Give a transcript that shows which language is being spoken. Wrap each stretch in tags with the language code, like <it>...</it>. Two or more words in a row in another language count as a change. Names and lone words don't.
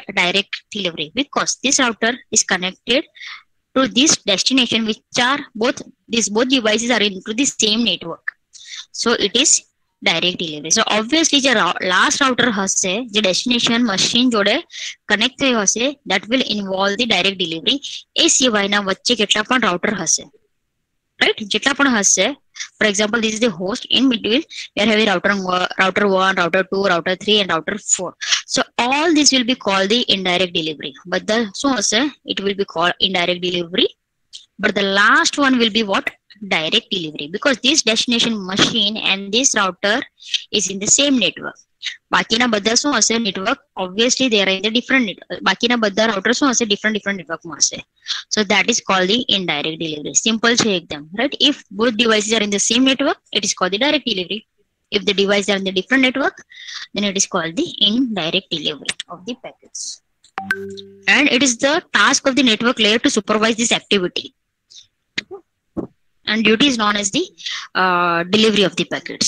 <en>Direct delivery, because this router is connected to this destination, which are both devices are into the same network. So it is direct delivery. So obviously the last router hase, the destination machine jode connect</en> <gu>થયો હશે,</gu> <en>that will involve the direct delivery.</en> <gu>એ સિવાયના વચ્ચે કેટલા પણ router હશે, right? જેટલા પણ હશે,</gu> <en>for example, this is the host. In between, we are having router 1, router 2, router 3, and router 4. So all this will be called the indirect delivery. But the it will be called indirect delivery. But the last one will be what? Direct delivery, because this destination machine and this router is in the same network.</en> <gu>બાકીના બધા શું હશે?</gu> <en>network obviously they are in the different network.</en> <gu>બાકીના બધા router શું હશે?</gu> <en>different network</en> <gu>માં હશે.</gu> <en>So that is called the indirect delivery.</en> <gu>Simple છે એકદમ,</gu> <en>right? If both devices are in the same network, it is called the direct delivery. If the devices are in the different network, then it is called the indirect delivery of the packets. And it is the task of the network layer to supervise this activity. And duty is known as the delivery of the packets.</en>